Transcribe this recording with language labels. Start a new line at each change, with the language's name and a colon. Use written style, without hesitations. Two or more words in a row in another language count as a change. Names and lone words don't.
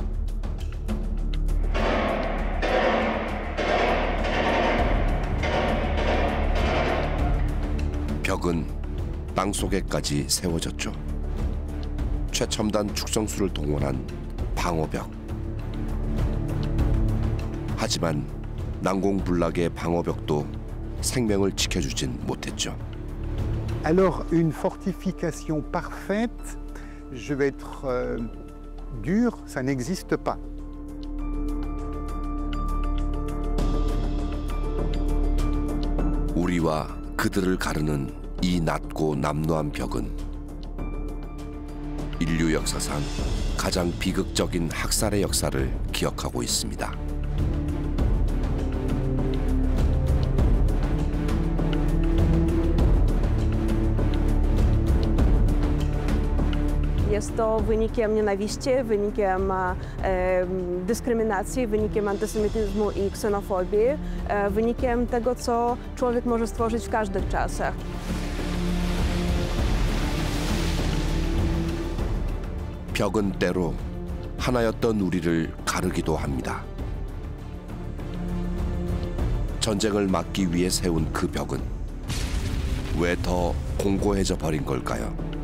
Korean: 벽은 땅속에까지 세워졌죠. 최첨단 축성술을 동원한 방어벽. 하지만 난공불락의 방어벽도 생명을 지켜주진 못했죠.
French: Alors une fortification parfaite, je vais être dur, ça n'existe pas.
Korean: 우리와 그들을 가르는 이 낮고 남루한 벽은 인류 역사상 가장 비극적인 학살의 역사를 기억하고 있습니다.
Polish: Jest to wynikiem nienawiści, wynikiem dyskryminacji, wynikiem antysemityzmu i ksenofobii, wynikiem tego, co człowiek może stworzyć w każdych czasach.
Korean: 벽은 때로 하나였던 우리를 가르기도 합니다. 전쟁을 막기 위해 세운 그 벽은 왜 더 공고해져 버린 걸까요?